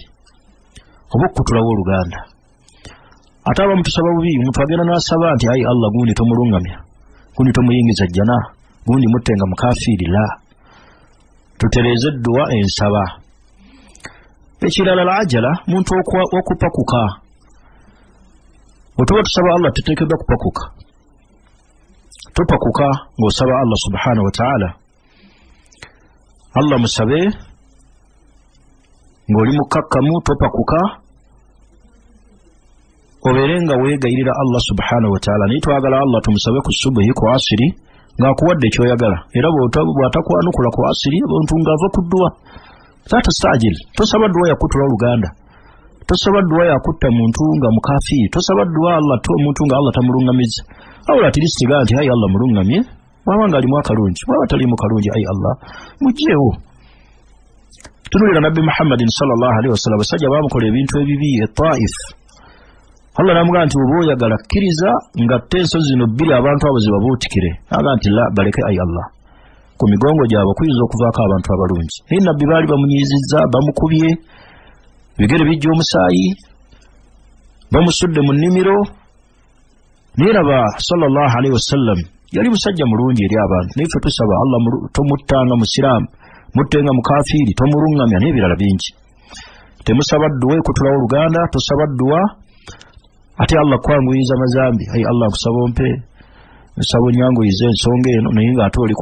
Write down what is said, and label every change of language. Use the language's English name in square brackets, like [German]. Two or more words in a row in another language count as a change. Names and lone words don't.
[Ganda] oba okutulawo oluganda ate abamu tusaba bubi omuntu agenda n'asaba nti ayi Allah gundi tomulungamya gundi tomuyingiza jjana gundi muttenga mukafiiri la tutereeze edduwa ensaba ekirala alajala muntu okupakuka otuba tusaba Allah tuteekeddwa kupakuka topakuka ng'osaba Allah [Arabic] سبحانه وتعالى [Ganda] Allah musabe ng'oli mukakkamu topakuka obeere nga weegayirira Allah [Arabic] سبحانه وتعالى [Ganda] naye twagala Allah tumusabe ku subuhi ku asiri ng'akuwadde ekyoyagala era bw'atakwanukula ku asiri omuntu ng'ava ku dduwa tatastajil tosaba dduwa yakutula oluganda tosaba dduwa yakutta muntu nga mukafiiri tosaba dduwa Allah to omuntu nga Allah tamulungamiza awula tirisiga nti ayi Allah mulungamye waba ng'alimu akalungi waba talimu kalungi ayi Allah mujjeewo tunulira nabbi Muhammadin [Arabic] صلى الله عليه وسلم [Ganda] basajja bamukola ebintu ebibi Taif Allah namugamba nti oba oyagala kkiriza nga tenso zino bbiri abantu abo zibabuutikire aga nti la baleke ayi Allah ku migongo gyabwe kuyinza okuvaako abantu abalungi naye nabbi baali bamunyizizza bamukubye bigere bijja omusaayi bamusudde mu nnimiro naye raba [Arabic] صلى الله عليه وسلم [Ganda] yali musajja mulungi eri abantu naye ffe tusaba Allah tomuttanga musiraamu muttenga mukafiiri tomulungamya n'ebirala bingi temusaba dduwa ekutulawo oluganda tosaba dduwa ate Allah kwanguyiza mazambi ayi Allah nkusaba ompe nsaba onnyanguyize ensonga eno naye ng'ate oli ku